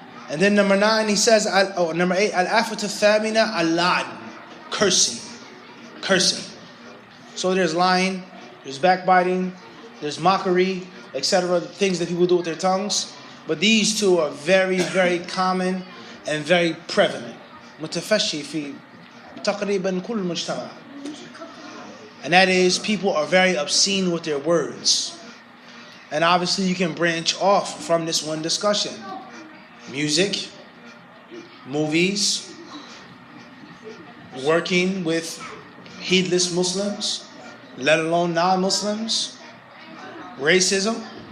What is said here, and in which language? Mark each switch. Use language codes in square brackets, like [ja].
[en] And then number 9, he says, number 8, al-afatu thamina, al-la'n, cursing. So there's lying, there's backbiting, there's mockery, etc., things that people do with their tongues. But these two are very, very common and very prevalent. [ar] متفشي في تقريبا كل مجتمع. [en] And that is, people are very obscene with their words. And obviously you can branch off from this one discussion. Music, movies, working with heedless Muslims, let alone non-Muslims, racism.